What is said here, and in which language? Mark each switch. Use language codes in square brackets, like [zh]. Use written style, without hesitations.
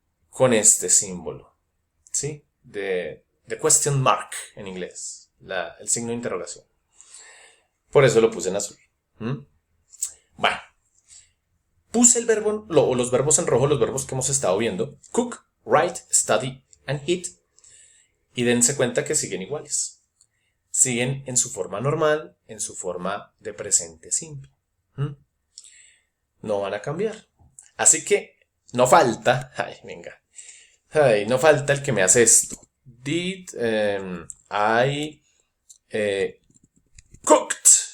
[es] Con este símbolo, ¿sí? De question mark en inglés, el signo de interrogación. Por eso lo puse en azul. Bueno, puse el verbo, o los verbos en rojo, los verbos que hemos estado viendo. [en] Cook, write, study and eat. [es] Y dense cuenta que siguen iguales. Siguen en su forma normal, en su forma de presente simple. No van a cambiar. Así que no falta, ay, venga, Ay, no falta el que me hace esto. [en] Did I cooked?